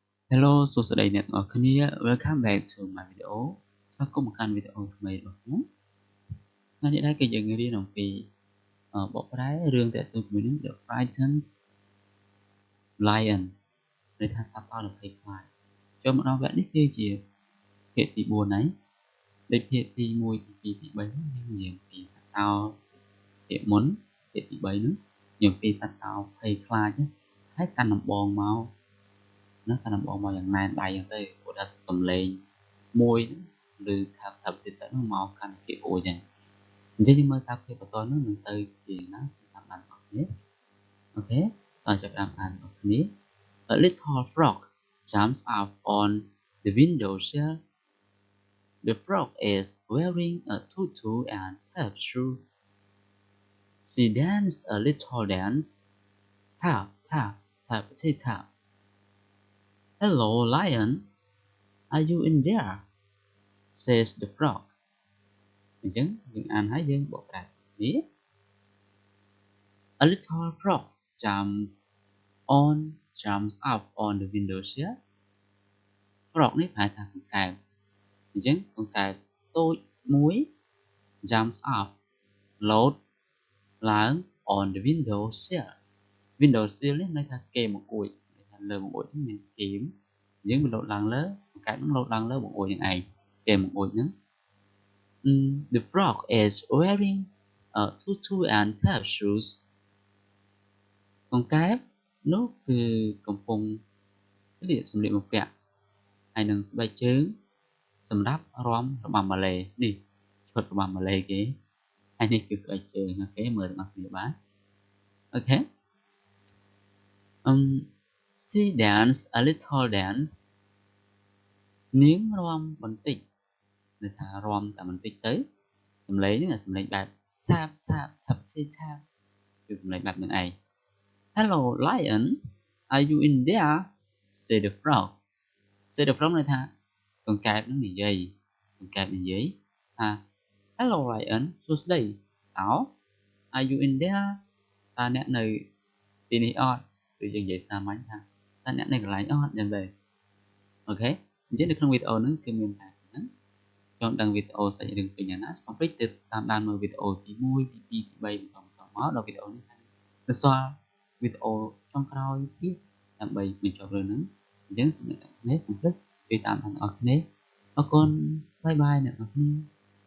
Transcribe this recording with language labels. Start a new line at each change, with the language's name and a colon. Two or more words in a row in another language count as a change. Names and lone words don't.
Khmer: Hello សួស្តីអ្នកទាំងអស់គ្នា
English: Welcome back to my video
Khmer: ស្វាគមន៍មកកាន់វីដេអូថ្មីរបស់ខ្ញុំថ្ងៃនេះដែរគឺយើងរៀនអំពីបកប្រែរឿងតាក់ទងជាមួយនឹង The Frightened Lion ន័យថាសត្វតោ20ខ្លាចចូលមកដល់វគ្គនេះគឺជាភាគទី4ហើយដូចភាគទី1ទី2ទី3 យើងនិយាយពីសត្វតោភាគមុនភាគទី3នោះនិយាយពីសត្វតោ20ខ្លាចហើយកាន់ដំបងមកណាកាន់ដំបងមកយ៉ាងណែនដៃហ្នឹងទៅព្រោះថាសំឡេងមួយឬថាទៀតទៅនោះមកកាន់ភាគអូចឹងអញ្ចឹងយើងមើលតាមភាគបន្តនោះនឹងទៅជាណាសម្រាប់បានបងប្អូនអូខេតោះចាប់តាមអានបងប្អូន
English: A little frog jumps up on the windowsill. The frog is wearing a tutu and tap shoe. She dances a little dance. Tap, tap, tap, tap, tap. Hello, lion. Are you in there? Says the frog.
Khmer: អញ្ចឹងយើងអានហើយយើងបកប្រែនេះ
English: A little frog jumps up on the windowsill.
Khmer: Frog នេះប្រែថាកង្កែបអញ្ចឹងកង្កែបតូចមួយ
English: jumps up
Khmer: លោតឡើង
English: on the windowsill.
Khmer: Windowsill នេះន័យថាគេបង្អួចន័យថាលើបង្អួចនេះមានគេអញ្ចឹងវាលោតឡើងលើកង្កែបនឹងលោតឡើងលើបង្អួចនឹងឯងគេបង្អួចនឹង
English: The frog is wearing a tutu and tap shoes.
Khmer: កង្កែបនោះគឺកំពុងស្លៀកសម្លៀកបំពាក់ហើយនឹងស្បែកជើងសម្រាប់រាំរបាំម៉ាឡេនេះឈុតរបាំម៉ាឡេគេហើយនេះគឺស្បែកជើងអូខេមើលទាំងអស់គ្នាបានអូខេ
English: She dance a little
Khmer: dance នាងរាំបន្តិចន័យថារាំតែបន្តិចទៅសំឡេងហ្នឹងសំឡេងបែប
English: tap tap tap tap
Khmer: គឺសំឡេងបែបហ្នឹងឯង
English: Hello lion are you in there say the frog say the frog
Khmer: ន័យថាកង្កែបនឹងនិយាយកង្កែបនិយាយថា
English: Hello lion
Khmer: សួស្តីតោ Are
English: you in there
Khmer: តើអ្នកនៅទីនេះអត់ឬយើងនិយាយសាមញ្ញថាតើអ្នកនៅកន្លែងអត់យ៉ាងទៅអូខេអញ្ចឹងនៅក្នុងវីដេអូហ្នឹងគឺមានតែហ្នឹងចង់ដឹងវីដេអូសាច់រឿងពេញយ៉ាងណាកុំភ្លេចទៅតាមដានមើលវីដេអូទី1ទី2ទី3បន្តមកដល់វីដេអូនេះហើយទៅសល់វីដេអូចុងក្រោយទៀតដើម្បីបញ្ចប់រឿងហ្នឹងអញ្ចឹងសូមអ្នកទាំងអស់គ្នាកុំភ្លេចជួយតាមដានអ្នកទាំងអស់គ្នាអរគុណបាយបាយអ្នកទាំងអស់គ្នា